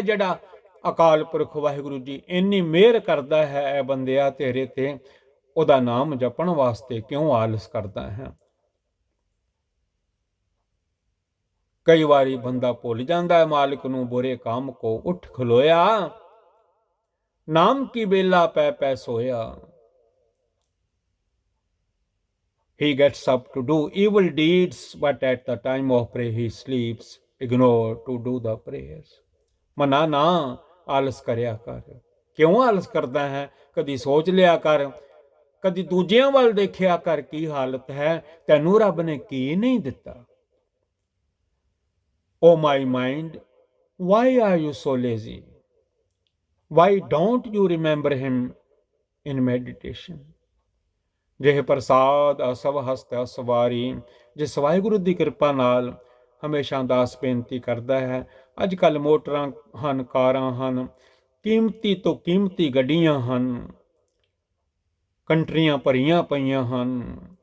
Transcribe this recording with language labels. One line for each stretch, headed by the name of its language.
Punjabi: ਜਿਹੜਾ ਅਕਾਲ ਪੁਰਖ ਵਾਹਿਗੁਰੂ ਜੀ ਇੰਨੀ ਮਿਹਰ ਕਰਦਾ ਹੈ ਬੰਦਿਆ ਤੇਰੇ ਤੇ, ਉਹਦਾ ਨਾਮ ਜਪਣ ਵਾਸਤੇ ਕਿਉਂ ਆਲਸ ਕਰਦਾ ਹੈ। ਕਈ ਵਾਰੀ ਬੰਦਾ ਭੁੱਲ ਜਾਂਦਾ ਹੈ ਮਾਲਕ ਨੂੰ, ਬੁਰੇ ਕੰਮ ਕੋ ਉੱਠ ਖਲੋਇਆ, ਨਾਮ ਕੀ ਬੇਲਾ ਪੈ ਪੈ ਸੋਇਆ।
English: He gets up to do evil deeds, but at the time of prayer he sleeps, ignore to do the prayers.
Punjabi: ਮਨਾ ਨਾ ਆਲਸ ਕਰਿਆ ਕਰ। ਕਿਉਂ ਆਲਸ ਕਰਦਾ ਹੈ? ਕਦੀ ਸੋਚ ਲਿਆ ਕਰ, ਕਦੀ ਦੂਜਿਆਂ ਵੱਲ ਦੇਖਿਆ ਕਰ ਕੀ ਹਾਲਤ ਹੈ, ਤੈਨੂੰ ਰੱਬ ਨੇ ਕੀ ਨਹੀਂ ਦਿੱਤਾ।
English: Oh my mind, why are you so lazy? Why don't you remember him in meditation?
Punjabi: ਜਿਹੇ ਪ੍ਰਸਾਦ ਅਸਵ ਹਸਤ ਅਸਵਾਰੀ। ਜਿਸ ਵਾਹਿਗੁਰੂ ਦੀ ਕਿਰਪਾ ਨਾਲ ਹਮੇਸ਼ਾ ਦਾਸ ਬੇਨਤੀ ਕਰਦਾ ਹੈ। ਅੱਜ ਕੱਲ੍ਹ ਮੋਟਰਾਂ ਹਨ, ਕਾਰਾਂ ਹਨ, ਕੀਮਤੀ ਤੋਂ ਕੀਮਤੀ ਗੱਡੀਆਂ ਹਨ, ਕੰਟਰੀਆਂ ਭਰੀਆਂ ਪਈਆਂ ਹਨ।